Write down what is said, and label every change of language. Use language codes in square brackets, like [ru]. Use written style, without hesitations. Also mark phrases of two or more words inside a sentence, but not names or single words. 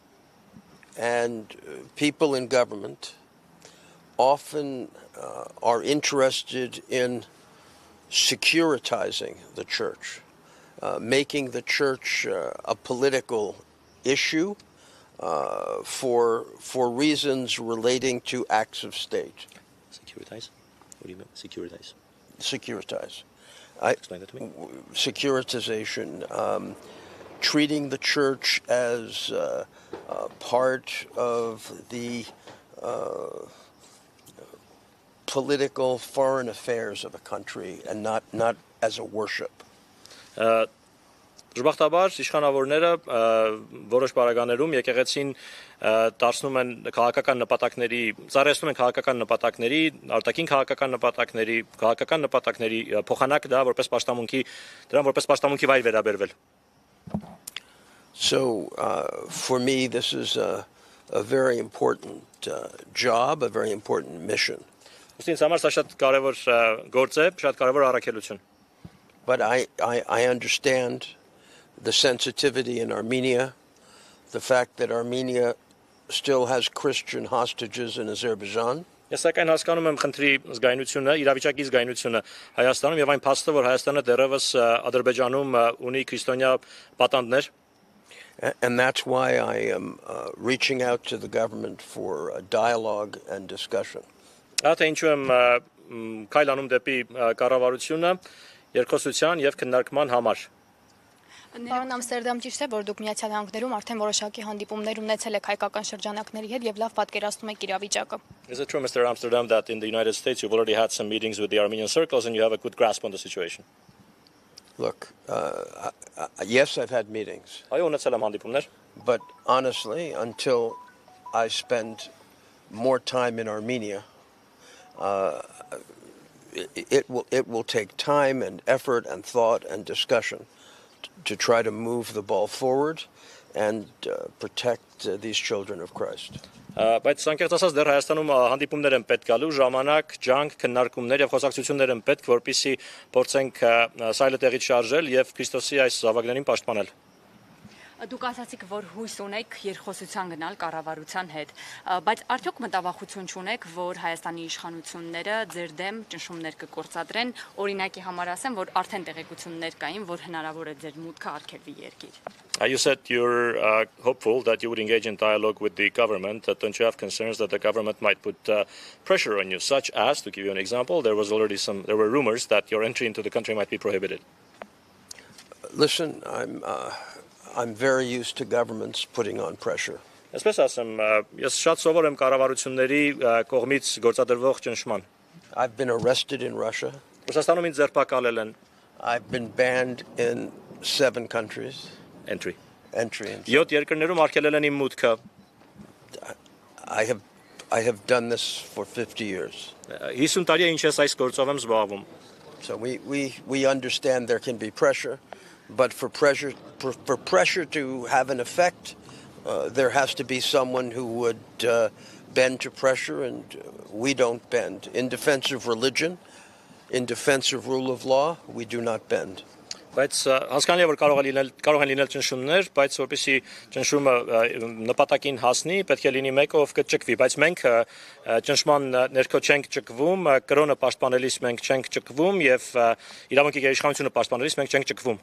[en] And people in government often are interested in securitizing the church, making the church a political issue for reasons relating to acts of state. Securitize? What do you mean? Securitize. Securitize. Explain that to me. Securitization, treating the church as part of the political foreign affairs of a country and not as a worship. [hy] Դժբախտաբար իշխանավորները որոշ պարագաներում եկեղեցին դարձնում են քաղաքական նպատակների, ծառայեցնում են քաղաքական նպատակների, արտաքին քաղաքական նպատակների փոխանակ դա որպես պաշտամունքի, դրան որպես պաշտամունքի վայր վերաբերվել. [en] So for me this is a very important job, a very important mission. [hy] Ինձ համար սա շատ կարևոր գործ է, շատ կարևոր առաքելություն. [en] But I understand the sensitivity in Armenia, the fact that Armenia still has Christian hostages in Azerbaijan. [hy] Ես սակայն հասկանում եմ խնդրի զգայունությունը, իրավիճակի զգայունությունը Հայաստանում եւ այն փաստը, որ Հայաստանը դեռևս Ադրբեջանում ունի քրիստոնյա պատանդներ. [en] And that's why I am reaching out to the government for a dialogue and discussion. [hy] Ահա ինչու եմ քայլանում դեպի կառավարությունը երկխոսության եւ քննարկման համար։ Պարոն Ամստերդամ, ճիշտ է, որ դուք Միացյալ Նահանգներում արդեն որոշակի հանդիպումներ ունեցել եք հայկական շրջանակների հետ եւ լավ պատկերացնում եք իրավիճակը։ [en] Is it true, Mr. Amsterdam, that in the United States you've already had some meetings with the Armenian circles and you have a good grasp on the situation? Look, yes, I've had meetings, [hy] Այո, ունեցել եմ հանդիպումներ, [en] but honestly, until I spend more time in Armenia, it will take time and effort and thought and discussion to try to move the ball forward and protect these children of Christ. [hy] բայց անկեղծ ասած դեռ Հայաստանում հանդիպումներ են պետք գալու, ժամանակ, ջանք, քննարկումներ եւ խոսակցություններ են պետք, որպեսզի փորձենք սայլը տեղից շարժել եւ Քրիստոսի այս զավակներին պաշտպանել։ Դուք ասացիք, որ հույս ունեք երկխոսության գնալ կառավարության հետ, բայց արդյոք մտավախություն չունեք, որ Հայաստանի իշխանությունները ձեր դեմ ճնշումներ կգործադրեն, օրինակի համար ասեմ, որ արդեն տեղեկություններ կային, որ հնարավոր է ձեր մուտքը արգելվի երկիր։ [en] You said you're hopeful that you would engage in dialogue with the government. Don't you have concerns that the government might put pressure on you, such as, to give you an example, there were rumors that your entry into the country might be prohibited? Listen, I'm very used to governments putting on pressure. [hy] Այսպես ասեմ, ես շատ սովոր եմ կառավարությունների կողմից գործադրվող ճնշման։ [en] I've been arrested in Russia. [hy] Ռուսաստանում ինձ ձերբակալել են [en] I've been banned in 7 countries. entry։ Entry. [hy] 7 երկրներում արգելել են իմ մուտքը։ [en] I have done this for 50 years. [hy] 50 տարի է ինչ ես այս գործով եմ զբաղվում։ [en] So we understand there can be pressure, but for pressure to have an effect, there has to be someone who would bend to pressure, and we don't bend. In defense of religion, in defense of rule of law, we do not bend. [hy] Բայց հասկանալի է որ կարող են լինել ճնշումներ, բայց որպեսզի ճնշումը նպատակին հասնի, պետք է լինի մեկը, ով կճկվի, բայց մենք ճնշման ներքո չենք ճկվում, կրոնը պաշտպանելիս մենք չենք ճկվում եւ իրավունքի գերիշխանությունը պաշտպանելիս մենք չենք ճկվում։